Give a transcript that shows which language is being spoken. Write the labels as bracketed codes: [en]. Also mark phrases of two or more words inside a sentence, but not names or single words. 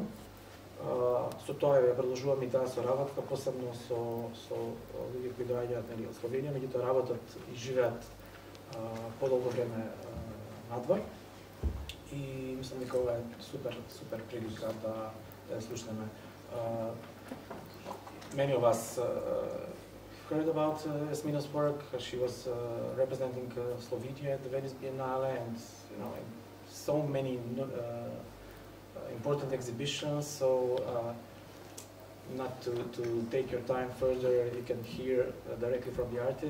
[mk] Со тоа ја продолжувам и таа соработка, посебно со луѓе кои доаѓаат од Словенија, меѓутоа работат и живеат подолго време надвор. И мислам дека ова е супер прилика да ја слушнеме. [en] Many of us heard about Jasmina's work. She was representing Slovenia at the Venice Biennale, and so many important exhibitions. So not to take your time further, you can hear directly from the artist.